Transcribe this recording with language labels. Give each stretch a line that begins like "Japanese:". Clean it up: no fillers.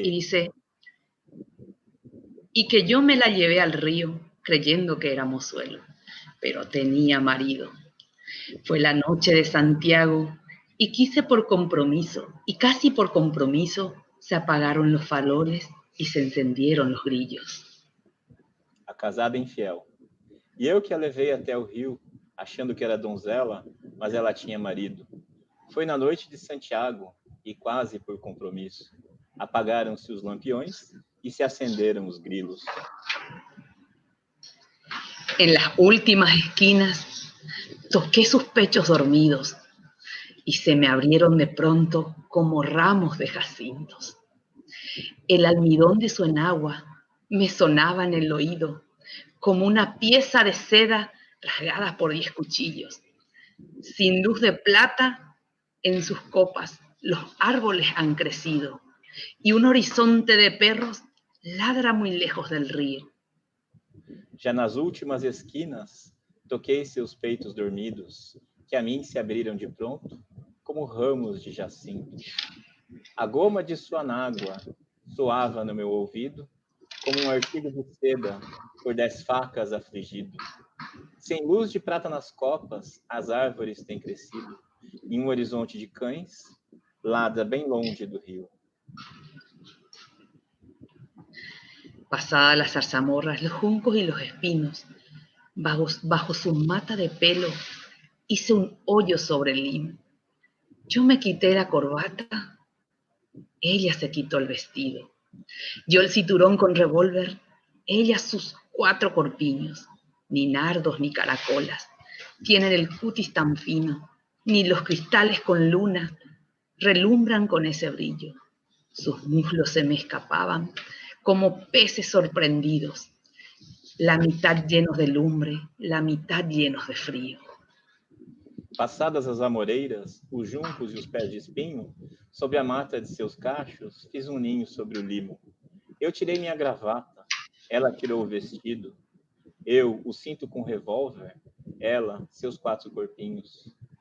Spanish: dice, y que yo me la llevé al río creyendo que era mozuelo, pero tenía marido. Fue la noche de Santiago y quise por compromiso, y casi por compromiso, se apagaron los faroles y se encendieron los grillos.
Portuguese: A casada infiel. E eu que a levei até o rio, achando que era donzela, mas ela tinha marido. Foi na noite de Santiago, e quase por compromisso. Apagaram-se os lampiões e se acenderam os grilos.
Spanish: En las últimas esquinas toqué sus pechos dormidos y se me abrieron de pronto como ramos de jacintos. El almidón de su enagua me sonaba en el oído como una pieza de seda rasgada por 10 cuchillos. Sin luz de plata, en sus copas los árboles han crecido y un horizonte de perros ladra muy lejos del río.
Portuguese: Já nas últimas esquinas, toquei seus peitos dormidos, que a mim se abriram de pronto, como ramos de jacinto. A goma de sua nágua soava no meu ouvido, como um artigo de seda por 10 facas afligido. Sem luz de prata nas copas, as árvores têm crescido, em um horizonte de cães, ladra bem longe do rio.
Spanish: Pasadas las zarzamorras, los juncos y los espinos, bajo su mata de pelo hice un hoyo sobre el limo. Yo me quité la corbata, ella se quitó el vestido. Yo el cinturón con revólver, ella sus 4 corpiños. Ni nardos ni caracolas tienen el cutis tan fino, ni los cristales con luna relumbran con ese brillo. Sus muslos se me escapaban como peces sorprendidos, la mitad llenos de lumbre, la mitad llenos de frío.
Portuguese: Passadas as amoreiras, os juncos e os pés de espinho, sobre a mata de seus cachos, fiz um ninho sobre o limo. Eu tirei minha gravata, ela tirou o vestido. Eu o cinto com revólver, ela seus 4 corpinhos.